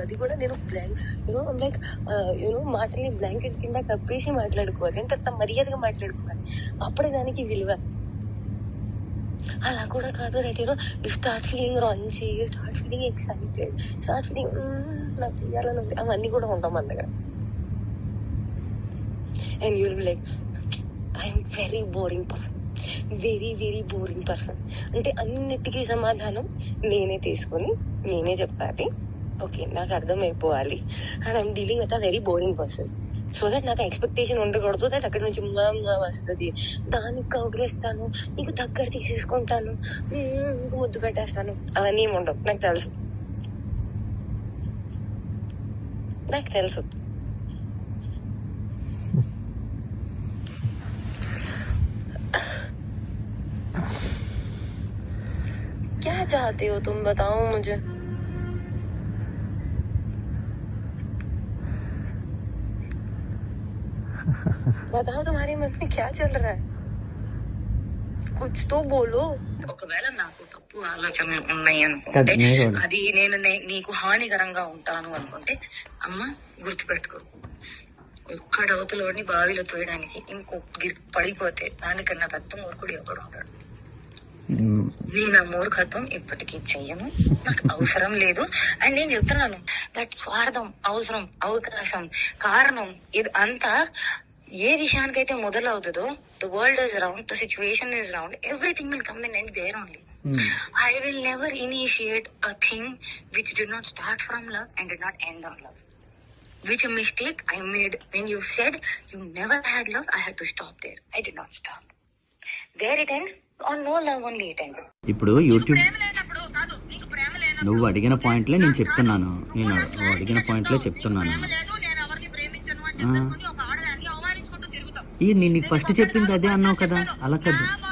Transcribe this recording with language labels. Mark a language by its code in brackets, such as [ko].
[te] అది కూడా నేను లైక్ మాటల్ని బ్లాంకెట్ కింద కప్పేసి మాట్లాడుకోవాలి. అంటే మర్యాదగా మాట్లాడుకోవాలి, అప్పుడే దానికి విలువ. అలా కూడా కాదు. [en] that you start feeling raunchy, start feeling excited, start feeling [te] నాకు చేయాలని ఉంది. అవన్నీ కూడా ఉంటాం మన దగ్గర. [en] And you'll be like, I'm very boring person, very very boring person. [te] అంటే అన్నిటికీ సమాధానం నేనే తీసుకొని నేనే చెప్పాలి. [en] okay, [te] నాకు అర్థమైపోవాలి. [en] And I'm dealing with a very boring person. [te] So that నాకు ఎక్స్పెక్టేషన్ ఉండకూడదు. దట్ అక్కడి నుంచి వస్తుంది, దానికి కౌగిలిస్తాను, నీకు దగ్గర తీసేసుకుంటాను, నీకు ముద్దు పెట్టేస్తాను. అవన్నీ ఏమి ఉండవు. నాకు తెలుసు. [hi] क्या चाहते हो तुम, बताओ मुझे. बताओ तुम्हारे मन में क्या चल रहा है, कुछ तो बोलो. [te] ఒకవేళ నాకు తప్పు ఆలోచనలు ఉన్నాయి అనుకుంటే, అది నేను నీకు హానికరంగా ఉంటాను అనుకుంటే, అమ్మ గుర్తుపెట్టుకో, ఒక్కడ అవతలోని బావిలో తోయడానికి ఇంకొక పడిపోతే దానికన్నా పెద్ద మూర్ఖుడు ఎవడు ఉంటాడు. నేను ఆ మూర్ఖత్వం ఇప్పటికీ చెయ్యను, నాకు అవసరం లేదు. [en] and [te] నేను చెప్తున్నాను, [en] that [te] స్వార్థం, అవసరం, అవకాశం, కారణం, ఇది అంతా ఏ విషయానికైతే మొదలవుతుందో, [en] The world is round, the situation is round, everything will come and end there only. I will never initiate a thing which did not start from love and did not end on love. Which a mistake I made when you said you never had love. I had to stop there. I did not stop. There it end. On no love only it ended. [te] ఇప్పుడు YouTube నువ్వు అడిగిన పాయింట్లే నేను చెప్తున్నాను. నేను అడిగిన పాయింట్లే చెప్తున్నాను. నేను నీకు ఫస్ట్ చెప్పింది అదే అన్నావు కదా, అలా కదా.